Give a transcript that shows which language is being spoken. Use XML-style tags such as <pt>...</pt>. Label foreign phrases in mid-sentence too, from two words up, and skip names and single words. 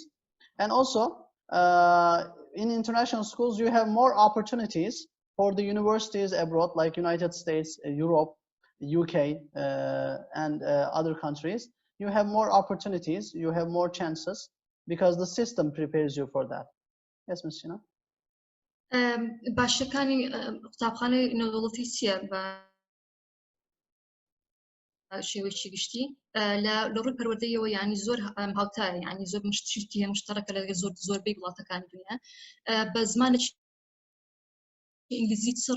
<en>And also, in international schools, you have more opportunities for the universities abroad, like United States, Europe, UK, and other countries. You have more opportunities, you have more chances, because the system prepares you for that. Yes, Ms. Shina?</en> <ckb>باشەکانی قوتابخانەی نەوڵەتی چییە بە شێوەیەکی گشتی لە ڕووی پەروەردەیەوە یعنی زۆر هاوتایە یعنی زۆر شتی مشتەرەکە لە زۆربەی وڵاتەکانی دنیا بە زمانێکی ئینگلیزی چڕ</ckb>